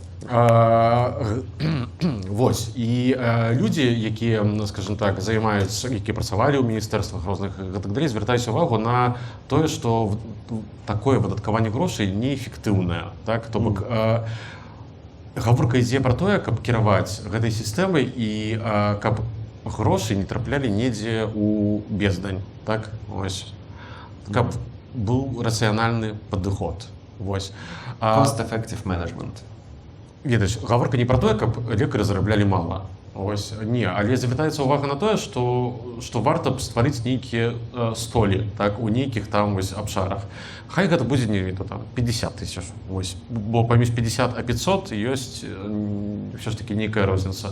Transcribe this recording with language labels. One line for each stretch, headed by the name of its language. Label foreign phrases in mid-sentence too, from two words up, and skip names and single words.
Belarusian: І людзі, якія, скажем так, займаюцца, якія працавалі ў міністэрствах розных гэтак далей, звяртаюць увагу на тое, што такое выдаткаванне грошай неэфектыўнае. То бок, гаворка ідзе пра тое, каб кіраваць гэтай сістэмай і каб грошы не траплялі недзе ў бездань, так? Вось. Каб быў рацыянальны падыход. Вось.
English: Cost-effective management.
Belarusian: Ведаеш, гаворка не пра тое, каб лекары зараблялі мала. Ось, не, але звяртаецца ўвага на тое, што варта б стварыць нейкія столі, так, у нейкіх там вось абшарах. Хай гэта будзе не там 50 тысяч, вось, бо паміж 50 а 500 ёсць ўсё ж такі нейкая розніца.